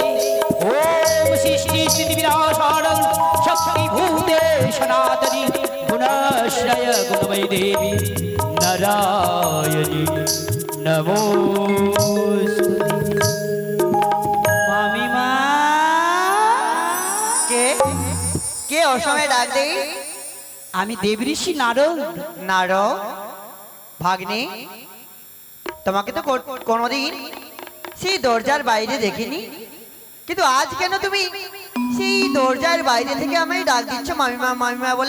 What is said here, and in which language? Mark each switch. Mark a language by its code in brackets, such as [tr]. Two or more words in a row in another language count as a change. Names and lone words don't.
[sa] ओम सृष्टि स्थिति विनाशानं शक्ति भूते सनातनी गुणाश्रय गुणमयी देवी नारायणी नमोस्तुते। [bn] মামী মা কে কে ও সময় ডাক দেই? আমি দেবঋষি নারদ। নারদ ভাগ্নে, তোমাকে তো কোনোদিন সেই দরজার বাইরে দেখিনি, কিন্তু আজ কেন তুমি সেই দরজার বাইরে থেকে আমায় ডাক দিচ্ছ মামিমা মামিমা বলে?